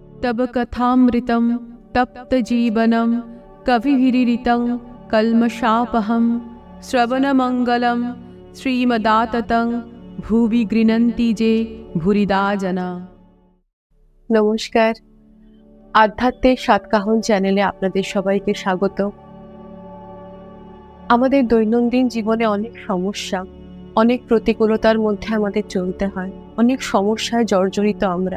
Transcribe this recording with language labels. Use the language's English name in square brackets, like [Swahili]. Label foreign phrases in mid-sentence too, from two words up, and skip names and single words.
[Sanskrit] तब कथामृतं तप्त जीवनं कविभिरीरितं कल्मषापहं श्रवणमंगलं श्रीमदाततं भुवि गृह्णन्ति जे भूरिदा जना। [Bangla] নমস্কার, আধ্যাত্মের সাতকাহন চ্যানেলে আপনাদের সবাইকে স্বাগত। আমাদের দৈনন্দিন জীবনে অনেক সমস্যা, অনেক প্রতিকূলতার মধ্যে আমাদের চলতে হয়, অনেক সমস্যায় জর্জরিত আমরা।